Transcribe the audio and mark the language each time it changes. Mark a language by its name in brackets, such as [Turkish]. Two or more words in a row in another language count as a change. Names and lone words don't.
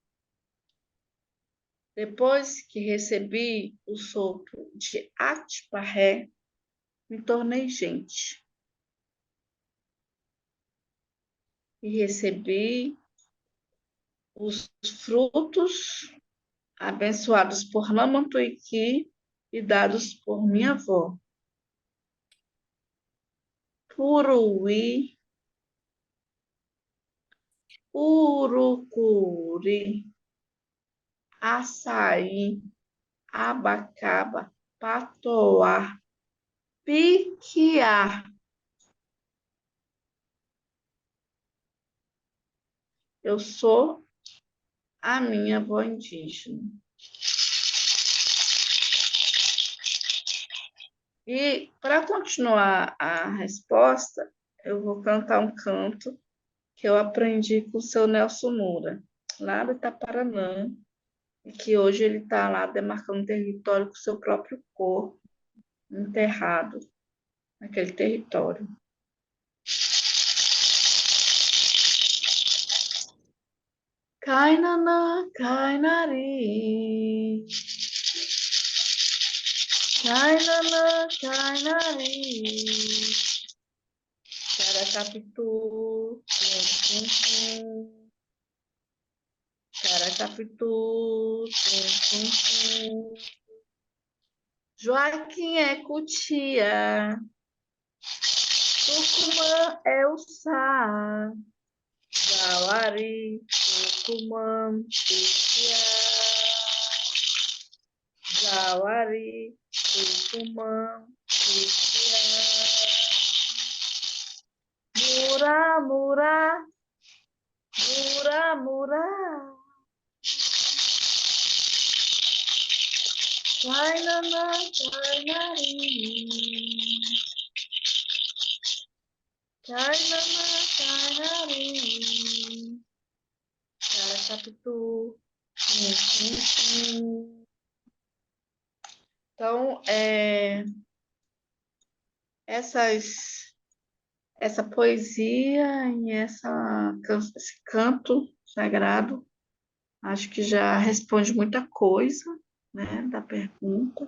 [Portuguese] Depois que recebi o sopro de Atiparré, me tornei gente. E recebi os frutos abençoados por Namantuiki e dados por minha avó. Puruí, urucuri, açaí, abacaba, patoá, piquiá. Eu sou a minha avó indígena. E para continuar a resposta, eu vou cantar um canto que eu aprendi com o seu Nelson Moura, lá do Itaparanã, e que hoje ele está lá demarcando território com o seu próprio corpo, enterrado naquele território. Kainana, kainari, kainana, kainari, caracapitu, tum, tum, tum. Caracapitu, tum, tum, tum. Joaquim é cutia, Tucumã é o sá, Jauari, Tucumã, cutia, Jauari, Tucumã, cutia. Mura, mura, mura, mura. Kainana, kainari. Kainana, kainari. Caracapitu. Então, essa poesia e esse canto sagrado, acho que já responde muita coisa, né, da pergunta.